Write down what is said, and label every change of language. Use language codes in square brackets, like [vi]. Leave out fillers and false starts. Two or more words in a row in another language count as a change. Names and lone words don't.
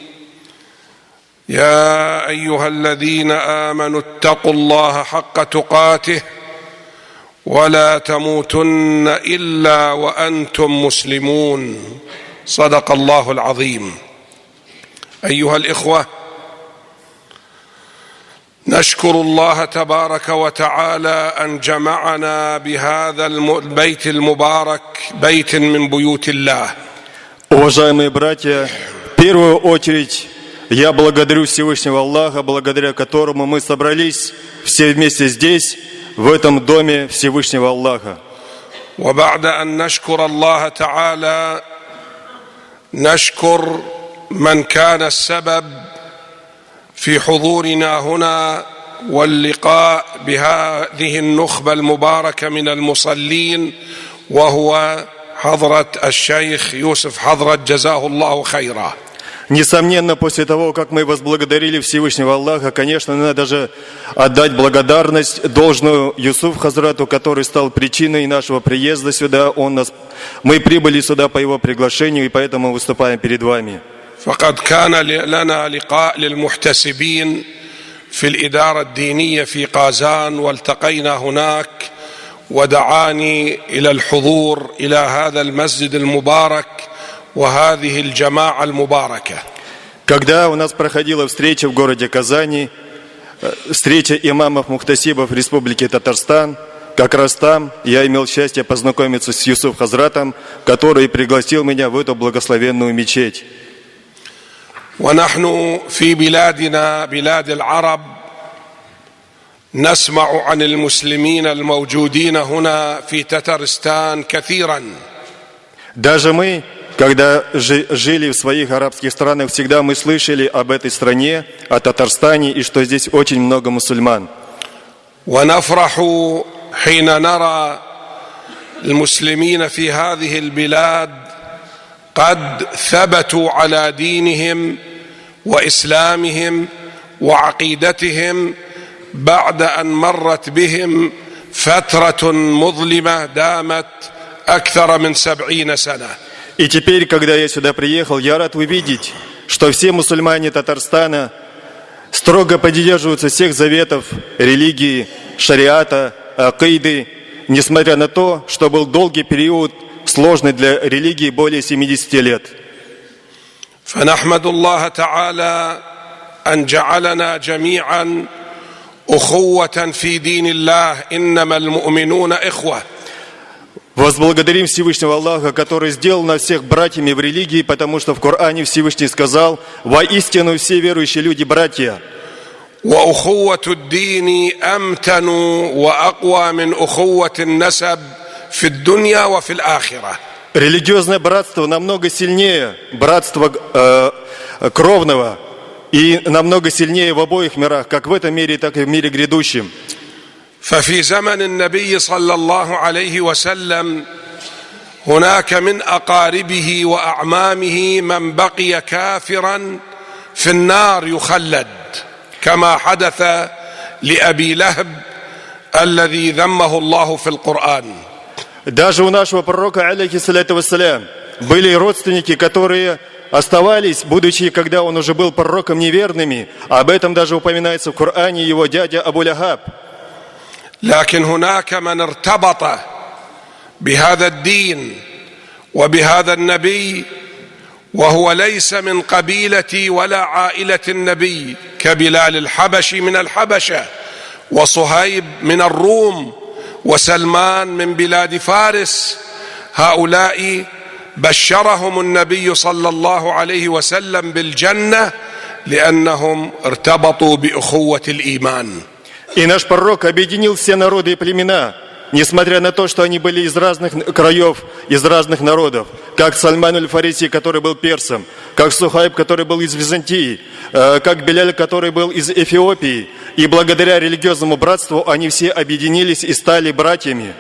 [ar] يا أيها الذين آمنوا اتقوا الله حق تقاته ولا تموتن إلا وأنتم مسلمون. صدق الله العظيم. أيها الإخوة، نشكر الله تبارك وتعالى أن جمعنا بهذا البيت المبارك، بيت من بيوت الله. [ru] Уважаемые братья, в первую очередь я благодарю Всевышнего Аллаха, благодаря которому мы собрались все вместе здесь, в этом доме Всевышнего Аллаха. [ar] وبعد أن نشكر الله تعالى نشكر من كان السبب في حضورنا هنا واللقاء بهذه النخبة المباركة من المصلين، وهو حضرة الشيخ يوسف حضرة جزاه الله خيرا. [ru] Несомненно, после того, как мы возблагодарили Всевышнего Аллаха, конечно, надо же отдать благодарность должную Юсуф Хазрату, который стал причиной нашего приезда сюда. Мы прибыли сюда по его приглашению, и поэтому выступаем перед вами. [ar] فقد كان لنا لقاء للمحتسبين في الإدارة الدينية في قازان، والتقينا هناك ودعاني إلى الحضور إلى هذا المسجد المبارك وهذه الجماعة المباركة. [ru] Когда у нас проходила встреча в городе Казани, встреча имамов мухтасибов Республики Татарстан, как раз там я имел счастье познакомиться с Юсуф Хазратом, который пригласил меня в эту благословенную мечеть. [ar] ونحن في بلادنا بلاد العرب نسمع عن المسلمين الموجودين هنا في تترستان كثيرا. [ru] Даже мы, когда жили в своих арабских странах, всегда мы слышали об этой стране, о Татарстане, и что здесь очень много мусульман. [ar] ونفرح حين نرى المسلمين في هذه البلاد قد ثبتوا على دينهم وإسلامهم وعقيدتهم بعد أن مرت بهم فترة مظلمة دامت أكثر من 70 سنة. [ru] И теперь, когда я сюда приехал, я рад увидеть, что все мусульмане Татарстана строго придерживаются всех заветов религии, шариата, акиды, несмотря на то, что был долгий период, сложный для религии, более 70 лет. [ar] فنحمد الله تعالى أن جعلنا جميعا أخوة في دين الله، إنما المؤمنون إخوة. [ru] Возблагодарим Всевышнего Аллаха, который сделал нас всех братьями в религии, потому что в Коране Всевышний сказал: «Воистину все верующие люди братья». [ar] وأخوة الدين أمتن وأقوى من أخوة النسب في الدنيا وفي الآخرة. [ru] Религиозное братство намного сильнее братства кровного и намного сильнее в обоих мирах, как в этом мире, так и в мире грядущем. [ar] ففي زمن النبي صلى الله عليه وسلم هناك من أقاربه وأعمامه من بقي كافرا في النار يخلد، كما حدث لأبي لهب الذي ذمه الله في القرآن. [ru] Даже у нашего пророка, [ar] عليه الصلاة والسلام, [ru] были родственники, которые оставались, будучи, когда он уже был пророком, неверными. Об этом даже упоминается в Коране его дядя Абу Лахаб. [ar] لكن هناك من ارتبط بهذا الدين وبهذا النبي وهو ليس من قبيلة ولا عائلة النبي، كبلال الحبشي من الحبشة، وصهيب من الروم، وسلمان من بلاد فارس. هؤلاء بشرهم النبي صلى الله عليه وسلم بالجنة لأنهم ارتبطوا بأخوة الإيمان. [ru] И наш пророк объединил все народы и племена, несмотря на то, что они были из разных краев, из разных народов, как Сальман аль-Фариси, который был персом, как Сухайб, который был из Византии, как Беляль, который был из Эфиопии. И благодаря религиозному братству они все объединились и стали братьями.